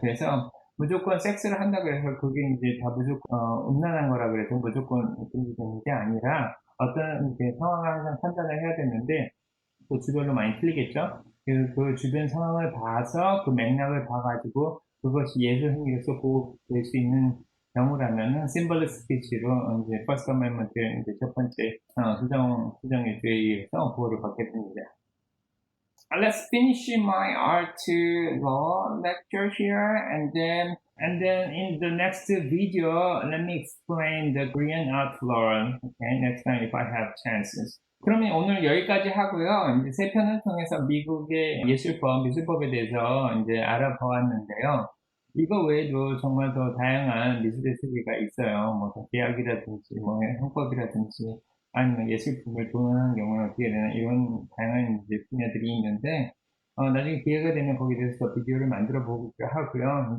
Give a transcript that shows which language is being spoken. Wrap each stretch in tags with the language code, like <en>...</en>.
<ko>그래서 무조건 섹스를 한다고 해서 그게 이제 다 무조건 음란한 거라 그래서 무조건 금지되는 게 아니라, 어떤 이제 상황을 항상 판단을 해야 되는데 또 주별로 많이 틀리겠죠. 그 주변 상황을 봐서 그 맥락을 봐가지고 그것이 예술 행위로서 보호될 수 있는 경우라면은 심벌릭 스피치로 이제 퍼스트 어메먼트 이제 첫 번째 수정의 죄에 의해서 보호를 받게 됩니다.</ko> <en>Let's finish my art law lecture here, and then in the next video, let me explain the Korean art law. Okay, next time if I have chances.</en> <ko>그러면 오늘 여기까지 하고요. 이제 세 편을 통해서 미국의 미술법에 대해서 이제 알아보았는데요. 이거 외에도 정말 더 다양한 미술의 세계가 있어요. 뭐 계약이라든지, 뭐 형법이라든지, 아니면 예술품을 도난하는 경우는 어떻게 되나, 이런 다양한 이제 분야들이 있는데, 나중에 기회가 되면 거기에 대해서 비디오를 만들어 보기로 하고요.</ko>